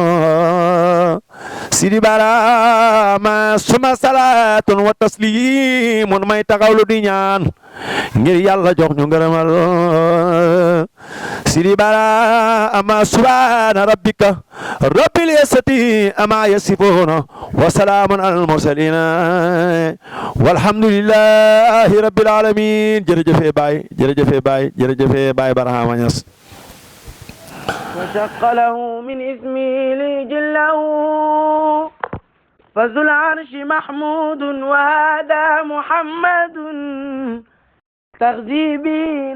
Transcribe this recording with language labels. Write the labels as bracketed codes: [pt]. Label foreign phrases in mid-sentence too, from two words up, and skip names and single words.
[wo] Sidi Barama suma [ar] صلاة وتسليم [wo] may taxawlu di ñaan ngir Yàlla jox ñu ngërëmal Sidi Barama [ar] سبحان ربك رب العزة عما يصفون وسلام على المرسلين والحمد لله رب العالمين [wo] jërëjëfe Baay Barhama Ñas [ar] وشق له من اسمه لجله فذو العرش محمود وهذا محمد تغذي به